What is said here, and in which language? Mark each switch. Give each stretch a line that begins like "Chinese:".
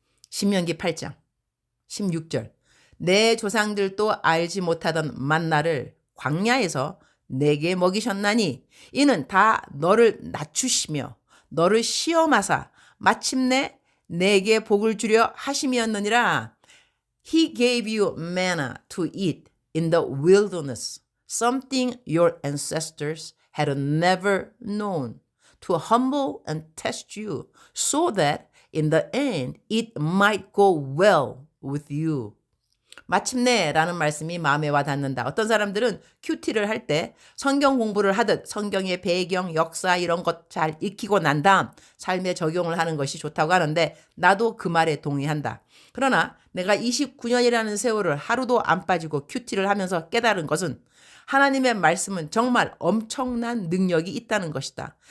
Korean: 신명기 8장 16절. 내 조상들도 알지 못하던 만나를 광야에서 내게 먹이셨나니 이는 다 너를 낮추시며 너를 시험하사 마침내 내게 복을 주려 하심이었느니라.
English: He gave you manna to eat in the wilderness, something your ancestors had never known, to humble and test you, so that in the end it might go well with you.
Korean: 마침내 라는 말씀이 마음에 와 닿는다. 어떤 사람들은 큐티를 할 때 성경 공부를 하듯 성경의 배경, 역사 이런 것 잘 익히고 난 다음 삶에 적용을 하는 것이 좋다고 하는데 나도 그 말에 동의한다. 그러나 내가 29년이라는 세월을 하루도 안 빠지고 큐티를 하면서 깨달은 것은 하나님의 말씀은 정말 엄청난 능력이 있다는 것이다.